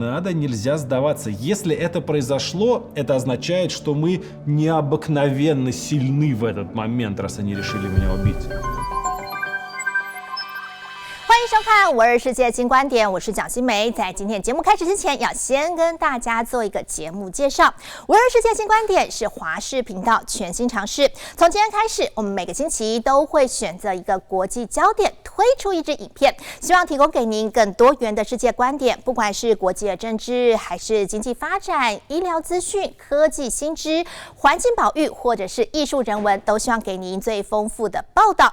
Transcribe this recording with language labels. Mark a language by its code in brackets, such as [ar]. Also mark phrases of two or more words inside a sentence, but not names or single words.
[ru] Надо, нельзя сдаваться. Если это произошло, это означает, что мы необыкновенно сильны в этот момент, раз они решили меня убить. [zh] 欢迎收看《52世界新观点》，我是蒋欣梅。在今天节目开始之前，要先跟大家做一个节目介绍。《52世界新观点》是华视频道全新尝试，从今天开始，我们每个星期都会选择一个国际焦点，推出一支影片，希望提供给您更多元的世界观点，不管是国际的政治，还是经济发展、医疗资讯、科技新知、环境保育，或者是艺术人文，都希望给您最丰富的报道。